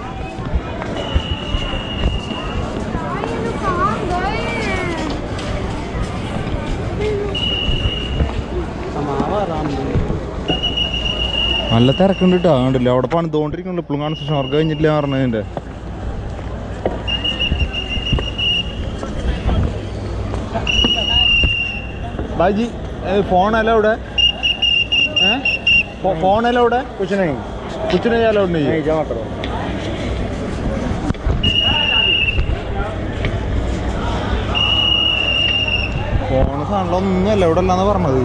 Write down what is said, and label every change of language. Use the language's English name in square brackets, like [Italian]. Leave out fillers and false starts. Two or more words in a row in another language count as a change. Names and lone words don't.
[Malayalam] നല്ല തിരക്കുണ്ട് കേട്ടോ. കണ്ടില്ല അവിടെ പണിതുകൊണ്ടിരിക്കുന്നുണ്ട് ഇപ്പോഴും. [English] construction work [Malayalam] കഴിഞ്ഞിട്ടില്ല പറഞ്ഞതിൻ്റെ. [Hindi] ബാജി [English] phone allowed [Hindi] है? [English] phone allowed [Hindi] है? कुछ नहीं अलाउड नहीं है। जमा करो। [Malayalam] ഫോൺ സാധനങ്ങളൊന്നും അലൗഡ് അല്ലാന്ന് പറഞ്ഞത്.